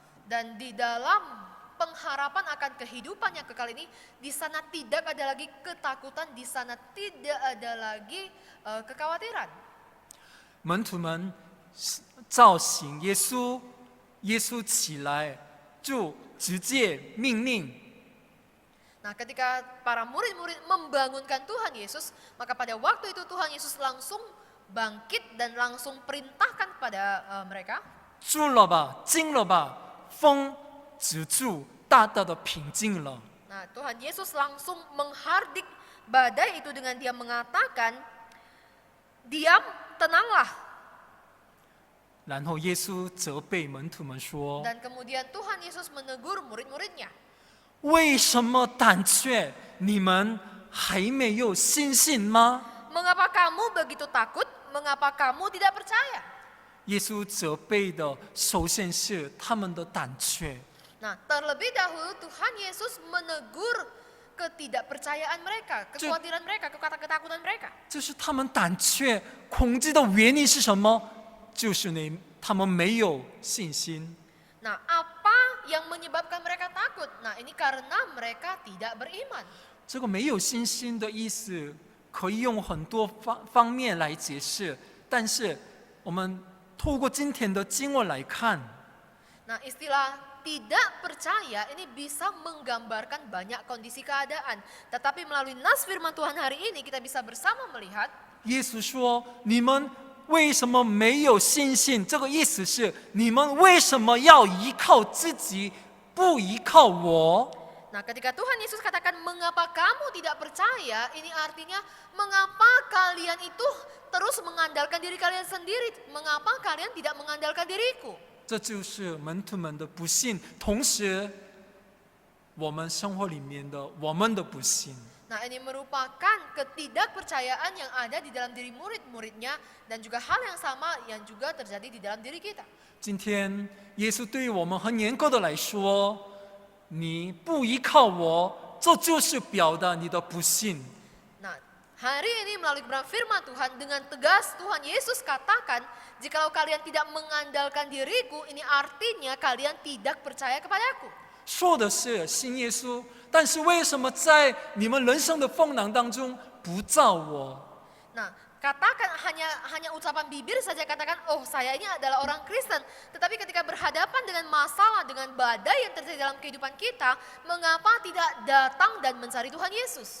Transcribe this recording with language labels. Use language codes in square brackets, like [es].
[id] Dan di dalam pengharapan akan kehidupan yang kekal ini, di sana tidak ada lagi ketakutan, di sana tidak ada lagi kekhawatiran. [zh] 门徒们照醒耶稣，耶稣起来就直接命令 [id] Nah, ketika para murid-murid membangunkan Tuhan Yesus, maka pada waktu itu Tuhan Yesus langsung bangkit dan langsung perintahkan kepada mereka, [zh] 住了吧，静了吧，风止住，大大的平静了。 [id] Nah, Tuhan Yesus langsung menghardik badai itu dengan dia mengatakan, diam, tenanglah. [zh] 然后耶稣责备门徒们说 [id] Dan kemudian Tuhan Yesus menegur murid-muridnya. [zh] 为什么胆怯？你们还没有信心吗？ [id] Mengapa kamu begitu takut? Mengapa kamu tidak percaya? [zh] 耶稣责备的首先是他们的胆怯。 [id] Nah, terlebih dahulu Tuhan Yesus menegur ketidakpercayaan mereka, kekhawatiran mereka, ketakutan mereka. [zh] 就是他们胆怯、恐惧的原因是什么？就是他们没有信心。 [id] Nah, apa yang menyebabkan mereka takut? Nah, ini karena mereka tidak beriman. [zh] 这个没有信心的意思可以用很多方面来解释，但是我们透过今天的经文来看， [id] Nah, istilah tidak percaya ini bisa menggambarkan banyak kondisi keadaan. Tetapi melalui nas firman Tuhan hari ini kita bisa bersama melihat [zh] 耶稣说：“你们为什么没有信心？” 这个意思是你们为什么要依靠自己，不依靠我？ [id] Nah, ketika Tuhan Yesus katakan mengapa kamu tidak percaya, ini artinya mengapa kalian itu terus mengandalkan diri kalian sendiri? Mengapa kalian tidak mengandalkan diriku? [zh] 这就是门徒们的不信，同时我们生活里面的我们的不信。 [id] Nah, ini merupakan ketidakpercayaan yang ada di dalam diri murid-muridnya dan juga hal yang sama yang juga terjadi di dalam diri kita. [zh] 今天耶稣对于我们很严格的来说，你不依靠我，这就是表达你的不信。 [id] Nah, hari ini melalui firman Tuhan dengan tegas Tuhan Yesus katakan, jikalau kalian tidak mengandalkan diriku, ini artinya kalian tidak percaya kepadaku. [zh] 说的是信耶稣，但是为什么在你们人生的风浪当中不照我？ [id] Nah, katakan hanya ucapan bibir saja katakan, oh saya ini adalah orang Kristen. Tetapi ketika berhadapan dengan masalah, dengan badai yang terjadi dalam kehidupan kita, mengapa tidak datang dan mencari Tuhan Yesus?